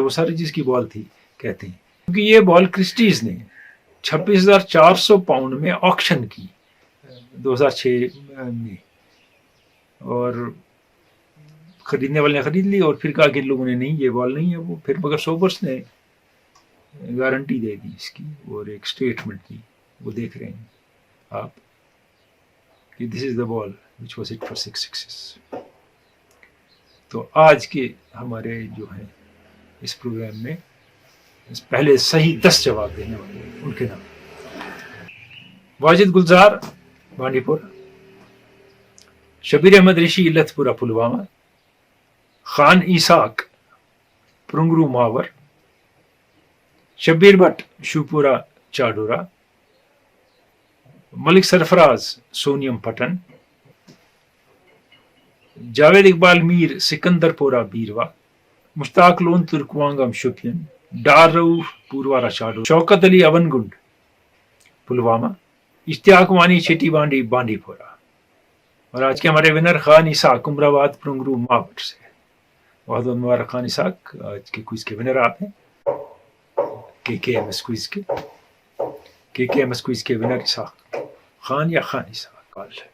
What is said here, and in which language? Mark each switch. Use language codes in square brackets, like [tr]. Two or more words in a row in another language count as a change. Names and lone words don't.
[ur] وہ سر ریجز کی بال تھی کہتے ہیں, کیونکہ یہ بال کرسٹیز نے 26,400 پاؤنڈ میں آکشن کی 2006 میں, اور خریدنے والے نے خرید لی. اور پھر کہا کہ لوگوں نے نہیں یہ بال نہیں ہے وہ. پھر مگر سوبرس نے گارنٹی دے دی اس کی اور ایک اسٹیٹمنٹ دی, وہ دیکھ رہے ہیں آپ کہ [en] this is the ball which was hit for 6 sixes. [ur] تو آج کے ہمارے جو ہیں اس پروگرام میں پہلے صحیح 10 جواب دینے والے ان کے نام: واجد گلزار بانڈی پورہ, شبیر احمد ریشی علت پورہ پلوامہ, خان اسحاق پرنگرو ماور, شبیر بٹ شوپورہ چاڈورا, ملک سرفراز سونیم پٹن, جاوید اقبال میر سکندر پورہ بیروا, مشتاق لون ترکوانگم شوپین, ڈار رؤف پوروارہ چاڈورا, شوکت علی اون گنڈ پلوامہ, اشتیاق وانی چھٹی بانڈی بانڈی پورہ. اور آج کے ہمارے ونر خان اسحاق امراواد پرنگرو ماور سے. بہت بہت مبارک خان اسحاق, آج کے کوئز کے ونر آپ ہیں, کے ایم ایس کوئز کے ونر اسحاق خان یا خان اسحاق کال ہے.